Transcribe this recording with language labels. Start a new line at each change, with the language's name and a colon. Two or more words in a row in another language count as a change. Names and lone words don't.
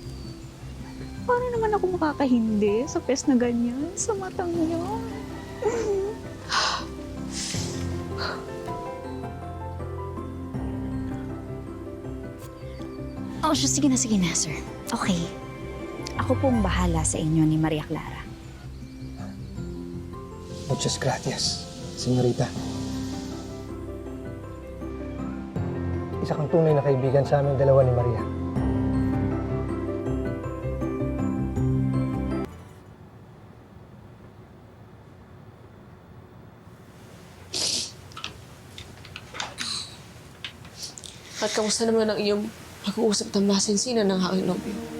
Filipino: Paano naman ako makakahindi sa pes na ganyan, sa matang niya? Oh, sige na, sir. Okay. Ako pong bahala sa inyo ni Maria Clara.
Spanish: Muchas gracias, señorita.
Filipino: Isa kang tunay na kaibigan sa aming dalawa ni Maria. At kamusta naman ang iyong pag-uusap ng masinsinan ng aking nobyo?